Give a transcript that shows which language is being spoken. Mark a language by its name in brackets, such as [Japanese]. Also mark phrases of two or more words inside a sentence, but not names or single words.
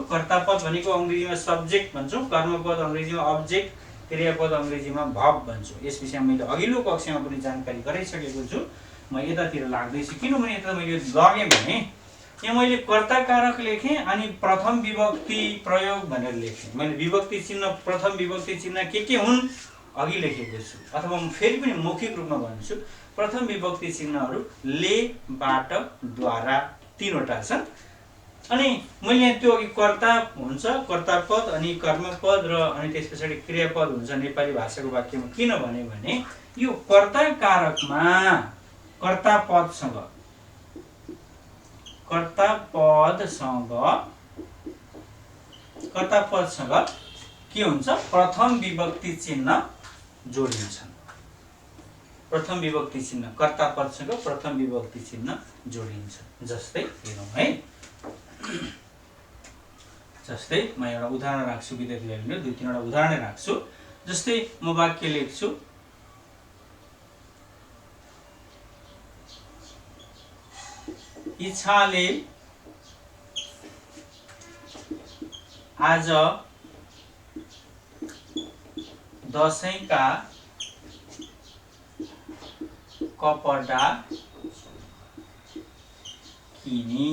[Nepali] कर्ता पद भनेको अङ्ग्रेजीमा सब्जेक्ट भन्छौँ, कर्मपद अङ्ग्रेजीमा अब्जेक्ट, क्रियापद अङ्ग्रेजीमा भर्ब भन्छौँ। यस विषयमा मैले अघिल्लो कक्षामा पनि जानकारी गराइसकेको छु। म यतातिर लाग्दैछु किनभने यता मैले लगेँ भने यहाँ मैले कर्ता कारक लेखेँ अनि प्रथम विभक्ति प्रयोग भनेर लेखेँ। मैले विभक्ति चिन्ह, प्रथम विभक्ति चिन्ह के हुन् अघि लेखेको छु, अथवा म फेरि पनि मौखिक रूपमा भन्छु। प्रथम विभक्ति चिन्हहरू ले, बाट, द्वारा, 3वटा छन्। अनि मैले यहाँ त्यो अघि कर्ता हुन्छ, कर्ता पद, अनि कर्मपद र अनि त्यस पछाडि क्रियापद हुन्छ नेपाली भाषाको वाक्यमा। किन भने यो कर्ता कारकमा कर्ता पदसँग के हुन्छ? प्रथम विभक्ति चिन्ह जोडिन्छन्। प्रथम विभक्ति चिन्ह कर्ता पदसँग प्रथम विभक्ति चिन्ह जोडिन्छ। जस्तै हेरौँ है, जस्तै म एउटा उदाहरण राख्छु विद्यार्थीहरूले, 2-3वटा उदाहरण राख्छु। जस्तै म वाक्य लेख्छु, इच्छाले आज दशैंका कपडा किनी।